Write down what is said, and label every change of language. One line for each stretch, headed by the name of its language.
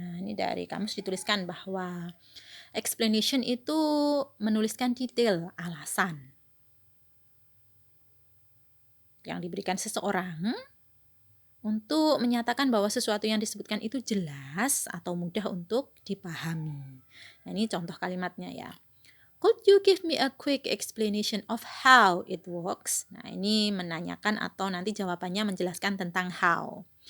Indonesian: Nah, ini dari kamus dituliskan bahwa explanation itu menuliskan detail, alasan yang diberikan seseorang untuk menyatakan bahwa sesuatu yang disebutkan itu jelas atau mudah untuk dipahami. Nah, ini contoh kalimatnya ya.
English: Could you give me a quick explanation of how it works?
Indonesian: Nah, ini menanyakan atau nanti jawabannya menjelaskan tentang how.